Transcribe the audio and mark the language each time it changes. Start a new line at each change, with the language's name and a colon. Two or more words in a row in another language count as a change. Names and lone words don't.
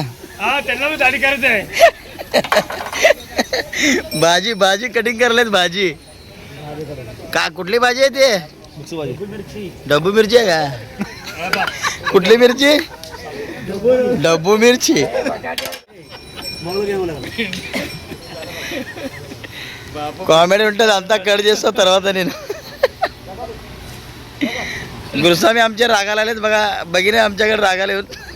Marathi: हा त्यांना दाढी करायचं आहे. भाजी कटिंग करलेत. भाजी का कुठली भाजी आहे ते? डब्बू मिरची आहे का? कुठली मिरची? डब्बू मिरची.
Telugu: కామెడీ ఉంటుంది అంతా కట్ చేస్తా తర్వాత నేను.
Marathi: गुरुस्वामी आमचे रागाला आलेत बघा. बघिने आमच्याकडे रागाला येऊन.